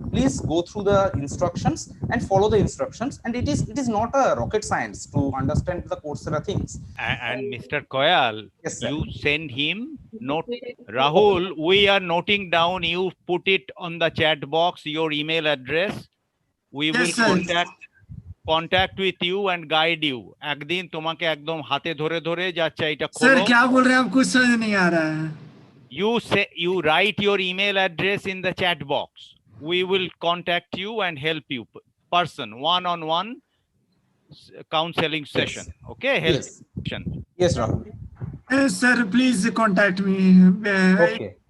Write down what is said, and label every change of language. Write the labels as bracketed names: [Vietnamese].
[English] Please go through the instructions and follow the instructions, and it is not a rocket science to understand the Coursera things. And Mr. Koyal, yes, you send him note. Rahul, we are noting down, you put it on the chat box, your email address. We will contact with you and guide you. [Bangla] একদিন তোমাকে একদম হাতে ধরে ধরে যাচ্ছে এটা খোলো। [Hindi] Sir, क्या बोल रहे हैं आप, कुछ समझ नहीं आ रहा है। [English] You write your email address in the chat box. We will contact you and help you, person, one-on-one counseling session. Yes. Okay, help session. Yes Rahul. Sir, please contact me. Okay,